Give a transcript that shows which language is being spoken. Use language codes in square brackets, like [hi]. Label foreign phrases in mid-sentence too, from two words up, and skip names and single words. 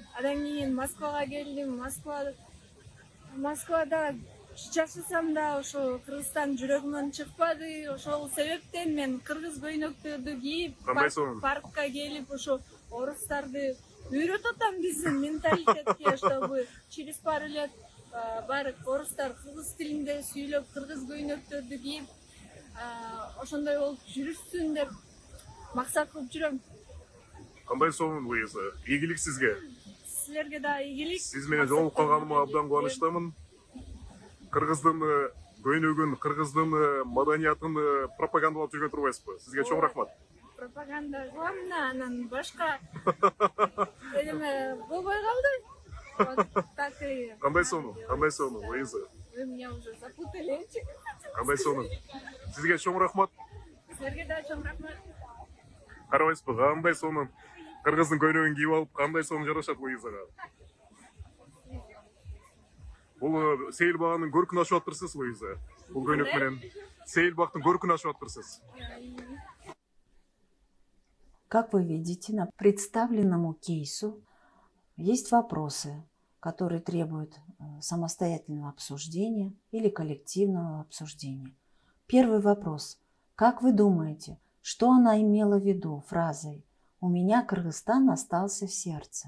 [ky] Андан кийин Москвага келдим. Москвада жашасам да ошо Кыргызстан жүрөгүмөн чыкпады. Ошол себептен мен кыргыз көйнөктөрдү кийип, паркка келип, ошо орустарды үйрөтүп атам биздин менталитетке, [ru] чтобы через пару лет [ky] баары орустар кыргыз тилинде сүйлөп, кыргыз көйнөктөрдү кийип, ошондой болуп жүрүшсүн деп максат кылып жүрөм. Кандай сонун, Луиза? Ийгилик сизге. Силерге да ийгилик. Сиз менен жолугуп калганыма абдан кубанычтамын. Кыргыздын көйнөгүн, кыргыздын маданиятын пропагандалап жүргөн турбайсызбы? Сизге чоң рахмат. Пропаганда кылам да, анан башка элеме болбой калды. [ru] Вот так и. [ky] Кандай сонун, Луиза? [ru] Вы меня уже запутали. [ky] Кандай сонун. Сизге чоң рахмат. Силерге да чоң рахмат. Карабайсызбы, кандай сонун. Кыргыздын көйнөгүн кийип алып, кандай сонун жарашат Луизага. Бул сейил баганын көркүн ашып атырсыз, Луиза. Бул көйнөк менен сейил бактын көркүн ашып атырсыз. [ru] Как вы видите, на представленному кейсу есть вопросы, которые требуют самостоятельного обсуждения или коллективного обсуждения. Первый вопрос. Как вы думаете, что она имела в виду фразой «У меня Кыргызстан остался в сердце»?